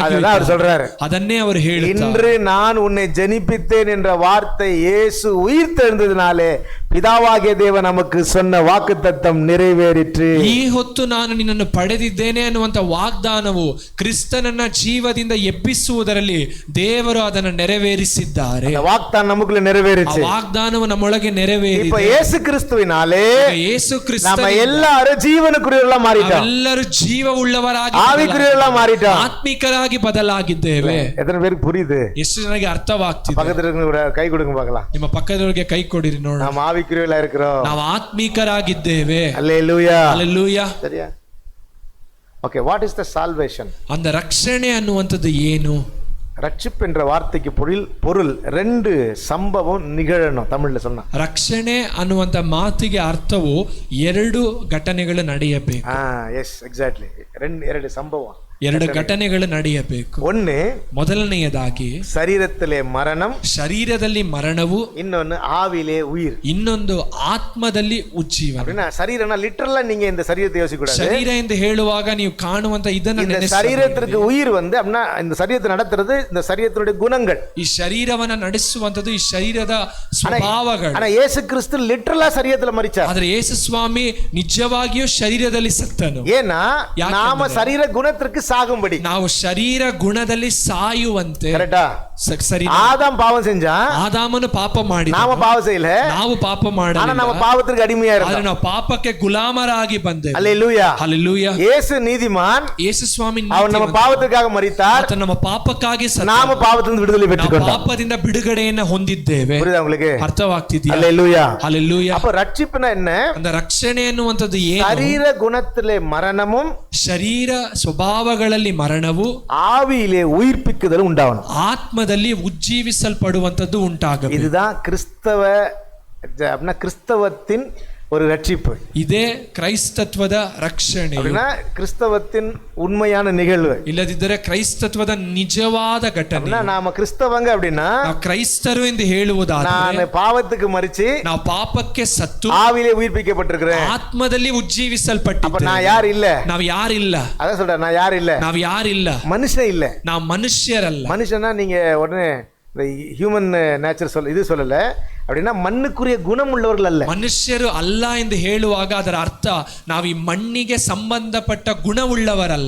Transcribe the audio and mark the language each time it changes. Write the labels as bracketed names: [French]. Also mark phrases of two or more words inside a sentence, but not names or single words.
[Tamil] அதுதான் அவர் சொல்றாரு. [Kannada] ಅದನ್ನೇ ಅವರು ಹೇಳುತ್ತಾರೆ. [Tamil] இன்று நான் உன்னை ஜெனிப்பித்தேன் என்ற வார்த்தை இயேசு உயிர்த்தெழுந்ததினாலே பிதாவாகிய தேவன் நமக்கு சொன்ன வாக்குத்தத்தம் நிறைவேறிற்று. [Kannada] ಈ ಹೊತ್ತು ನಾನು ನಿನ್ನನ್ನು ಪಡೆದಿದ್ದೇನೆ ಅನ್ನುವಂತ ವಾಗ್ದಾನವು ಕ್ರಿಸ್ತನನ್ನ ಜೀವದಿಂದ ಎಬ್ಬಿಸುವುದರಲ್ಲಿ ದೇವರು ಅದನ್ನು ನೆರವೇರಿಸಿದ್ದಾರೆ. [Tamil] வாக்தானம் நமக்குள்ள நிறைவேறிச்சு. [Kannada] ವಾಗ್ದಾನವು ನಮ್ಮೊಳಗೆ ನೆರವೇರಿದೆ. [Tamil] இப்ப இயேசு கிறிஸ்துவினாலே [Kannada] ಯೇಸು ಕ್ರಿಸ್ತ [Tamil] நம்ம எல்லாரும் ஜீவனுக்குரியவர்களா மாறிட்டோம். [Kannada] ಎಲ್ಲರೂ ಜೀವವುಳ್ಳವರಾಗಿ, [Tamil] ஆவிக்குரியவர்களா மாறிட்டோம். [Kannada] ಆತ್ಮಿಕರಾಗಿ ಬದಲಾಗಿದ್ದೇವೆ. [Tamil] எத்தனை பேருக்கு புரியுது? [Kannada] ಎಷ್ಟು ಜನರಿಗೆ ಅರ್ಥವಾಗ್ತಿದೆ? [Tamil] பக்கத்துல இருக்கிற கை கொடுங்க பார்க்கலாம். [Kannada] ನಿಮ್ಮ ಪಕ್ಕದವರಿಗೆ ಕೈ ಕೊಡಿರಿ ನೋಡೋಣ. [Tamil] நாம் ஆவிக்குரியவர்களா இருக்கிறோம். [Kannada] ನಾವು ಆತ್ಮಿಕರಾಗಿದ್ದೇವೆ. [Tamil] அல்லேலூயா. [Kannada] ಹಲ್ಲೆಲೂಯಾ. [Tamil] சரியா? ஓகே, [English] What is the salvation? [Tamil] அந்த [Kannada] ರಕ್ಷಣೆ ಅನ್ನುವಂಥದ್ದು ಏನು? [Tamil] ரட்சிப்பு என்ற வார்த்தைக்கு பொருள் ரெண்டு சம்பவம் நிகழணும். தமிழ்ல சொன்னா [Kannada] ರಕ್ಷಣೆ ಅನ್ನುವಂತ ಮಾತಿಗೆ ಅರ್ಥವು ಎರಡು ಘಟನೆಗಳು ನಡೆಯಬೇಕು. [English] yes exactly. [Tamil] ಎರಡು சம்பவம், [Kannada] ಎರಡು ಘಟನೆಗಳು ನಡೆಯಬೇಕು. [Tamil] ஒன்னு, [Kannada] ಮೊದಲನೆಯದಾಗಿ [Tamil] சரீரத்திலே மரணம், [Kannada] ಶರೀರದಲ್ಲಿ ಮರಣವು, [Tamil] இன்னொன்னு ஆவியிலே உயிர், [Kannada] ಇನ್ನೊಂದು ಆತ್ಮದಲ್ಲಿ ಉಜ್ಜೀವನ. [Tamil] அப்படின்னா சரீரம்னா லிட்டரலா நீங்க இந்த சரீரத்தை யோசிக்க கூடாது. [Kannada] ಶರೀರ ಎಂದು ಹೇಳುವಾಗ ನೀವು ಕಾಣುವಂತ ಇದನ್ನ [Tamil] இந்த சரீரத்திற்கு உயிர் வந்து அப்படின்னா இந்த சரீரத்தை நடத்துறது இந்த சரீரத்தினுடைய குணங்கள். [Kannada] ಈ ಶರೀರವನ್ನ ನಡೆಸುವಂತದ್ದು ಈ ಶರೀರದ ಸ್ವಭಾವಗಳು. [Tamil] ஆனா இயேசு கிறிஸ்து லிட்டரலா சரீரத்துல மரிச்சார். [Kannada] ಆದ್ರೆ ಯೇಸು ಸ್ವಾಮಿ ನಿಜವಾಗಿಯೂ ಶರೀರದಲ್ಲಿ ಸತ್ತನು. [Tamil] ஏன்னா நாம சரீர குணத்திற்கு சாகும்படி, [Kannada] ನಾವು ಶರೀರ ಗುಣದಲ್ಲಿ ಸಾಯುವಂತೆ. [Tamil] கரெக்ட்டா? [Kannada] ಸರಿ. [Tamil] ஆதாம் பாவம் செஞ்சான், [Kannada] ಆದಾಮನು ಪಾಪ ಮಾಡಿದ, [Tamil] நாம பாவம் செய்யல, [Kannada] ನಾವು ಪಾಪ ಮಾಡಲಿಲ್ಲ, [Tamil] ஆனா நம்ம பாவத்திற்கு அடிமையா [Kannada] ಆದ್ರೆ [Tamil] இருந்தோம். [Kannada] ನಾವು ಪಾಪಕ್ಕೆ ಗುಲಾಮರಾಗಿ ಬಂದೆವು. [Tamil] அல்லேலூயா. [Kannada] ಹಲ್ಲೆಲೂಯಾ. [Tamil] இயேசு நீதிமான், [Kannada] ಯೇಸು ಸ್ವಾಮಿ [Tamil] அவர் நம்ம பாவத்துக்காக மரித்தார், [Kannada] ಆತ ನಮ್ಮ ಪಾಪಕ್ಕಾಗಿ ಸತ್ತ, [Tamil] நாம பாவத்திலிருந்து விடுதலை [Kannada] ನಾವು [Tamil] பெற்றுக்கொண்டோம். [Kannada] ಪಾಪದಿಂದ ಬಿಡುಗಡೆಯನ್ನು ಹೊಂದಿದ್ದೇವೆ. [Tamil] புரியுதா உங்களுக்கு? [Kannada] ಅರ್ಥವಾಗ್ತಿದೆಯಾ? [Tamil] அல்லேலூயா. [Kannada] ಹಲ್ಲೆಲೂಯಾ. [Tamil] அப்ப ரட்சிப்புனா என்ன? அந்த [Kannada] ರಕ್ಷಣೆ ಅನ್ನುವಂಥದ್ದು ಏನು? [Tamil] சரீர குணத்திலே மரணமும் [Kannada] ಶರೀರ ಸ್ವಭಾವಗಳಲ್ಲಿ ಮರಣವು, [Tamil] ஆவியிலே உயிர்ப்பிக்குதல் உண்டாகணும். [Kannada] ಆತ್ಮದಲ್ಲಿ ಉಜ್ಜೀವಿಸಲ್ಪಡುವಂಥದ್ದು ಉಂಟಾಗಬೇಕು. [Tamil] இதுதான் கிறிஸ்தவத்தின் ஒரு ரட்சிப்பு. [Kannada] ಇದೇ ಕ್ರೈಸ್ತತ್ವದ ರಕ್ಷಣೆ. [Tamil] அப்படின்னா கிறிஸ்தவத்தின் உண்மையான நிகழ்வு. [Kannada] ಇಲ್ಲದಿದ್ದರೆ ಕ್ರೈಸ್ತತ್ವದ ನಿಜವಾದ ಘಟನೆ. [Tamil] நாம கிறிஸ்தவங்க அப்படின்னா [Kannada] ನಾವು ಕ್ರೈಸ್ತರು ಎಂದು ಹೇಳುವುದಾದರೆ [Tamil] நான் பாவத்துக்கு மரிச்சு [Kannada] ನಾವು ಪಾಪಕ್ಕೆ ಸತ್ತು [Tamil] ஆவியிலே உயிர்ப்பிக்கப்பட்டிருக்கிறேன். [Kannada] ಆತ್ಮದಲ್ಲಿ ಉಜ್ಜೀವಿಸಲ್ಪಟ್ಟಿದ್ದೇವೆ. [Tamil] அப்ப நான் யார் இல்ல? [Kannada] ನಾವು ಯಾರಿಲ್ಲ. [Tamil] அதான் சொல்றேன், நான் யார் இல்ல? [Kannada] ನಾವು ಯಾರಿಲ್ಲ. [Tamil] மனுஷன் இல்ல. [Kannada] ನಾವು ಮನುಷ್ಯರಲ್ಲ. [Tamil] மனுஷனா நீங்க உடனே இந்த [English] human nature [Tamil] சொல்லல. அப்படின்னா மண்ணுக்குரிய குணம் உள்ளவர்கள் அல்ல. [Kannada] ಮನುಷ್ಯರು ಅಲ್ಲ ಎಂದು ಹೇಳುವಾಗ ಅದರ ಅರ್ಥ ನಾವು ಈ ಮಣ್ಣಿಗೆ ಸಂಬಂಧಪಟ್ಟ ಗುಣವುಳ್ಳವರಲ್ಲ.